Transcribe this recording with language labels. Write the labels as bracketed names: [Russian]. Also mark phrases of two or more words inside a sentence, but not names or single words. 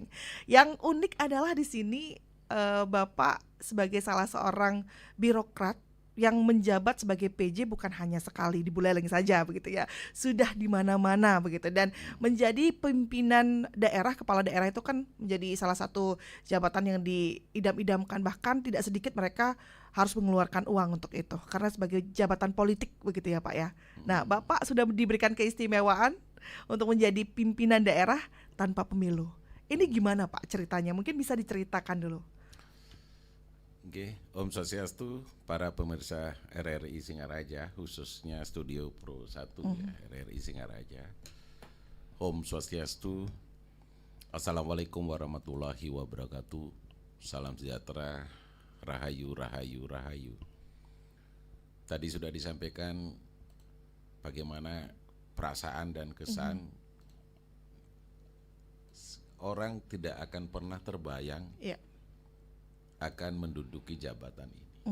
[Indonesian] Yang unik adalah di sini Bapak sebagai salah seorang birokrat yang menjabat sebagai PJ bukan hanya sekali di Buleleng saja begitu ya, sudah di mana-mana begitu, dan menjadi pimpinan daerah, kepala daerah itu kan menjadi salah satu jabatan yang diidam-idamkan, bahkan tidak sedikit mereka harus mengeluarkan uang untuk itu karena sebagai jabatan politik begitu ya Pak ya. Nah, Bapak sudah diberikan keistimewaan untuk menjadi pimpinan daerah tanpa pemilu. Ini gimana Pak ceritanya? Mungkin bisa diceritakan dulu. Oke, [Sanskrit] Om Swastiastu, [Indonesian] para pemirsa RRI Singaraja, khususnya Studio Pro 1 ya, RRI Singaraja. [Sanskrit] Om Swastiastu, [Arabic] السلام عليكم ورحمة الله وبركاته. [Indonesian] Salam sejahtera, rahayu, rahayu, rahayu. Tadi sudah disampaikan bagaimana perasaan dan kesan orang tidak akan pernah terbayang akan menduduki jabatan ini.